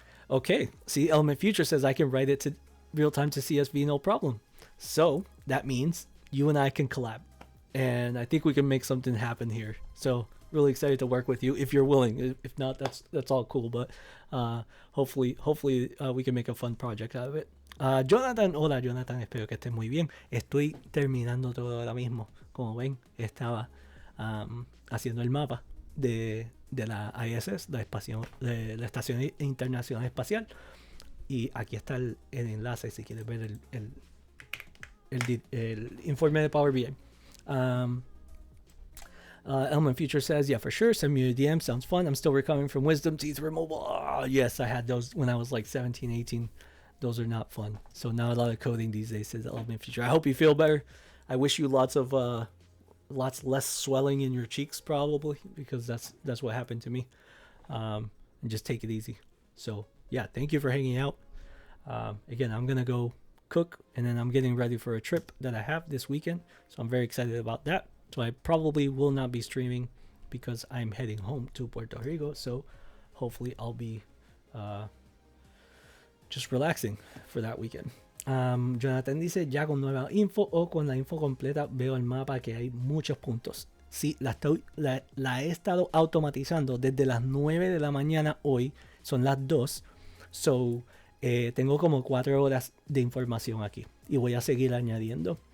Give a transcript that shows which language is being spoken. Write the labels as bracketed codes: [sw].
[en] Okay, see, Element Future says I can write it to real time to CSV, no problem. So that means you and I can collab, and I think we can make something happen here. So really excited to work with you if you're willing. If not, that's all cool, but hopefully we can make a fun project out of it. [es] Jonathan, hola Jonathan, espero que estés muy bien. Estoy terminando todo ahora mismo. Como ven, estaba haciendo el mapa de la ISS, de la Estación Internacional Espacial, y aquí está el enlace si quieres ver el informe de Power BI. [en] Element Future says, yeah, for sure, send me a DM, sounds fun. I'm still recovering from wisdom teeth removal. Oh, yes, I had those when I was like 17, 18. Those are not fun. So now a lot of coding these days, says Element Future. I hope you feel better. I wish you lots less swelling in your cheeks, probably, because that's what happened to me. And just take it easy. So yeah, thank you for hanging out. Again, I'm gonna go cook, and then I'm getting ready for a trip that I have this weekend, so I'm very excited about that. So I probably will not be streaming because I'm heading home to Puerto Rico, so hopefully I'll be just relaxing for that weekend. [es] Jonathan dice, ya con nueva info o con la info completa veo el mapa que hay muchos puntos. Sí, la he estado automatizando desde las 9 de la mañana hoy, son las 2. So, tengo como 4 horas de información aquí y voy a seguir añadiendo.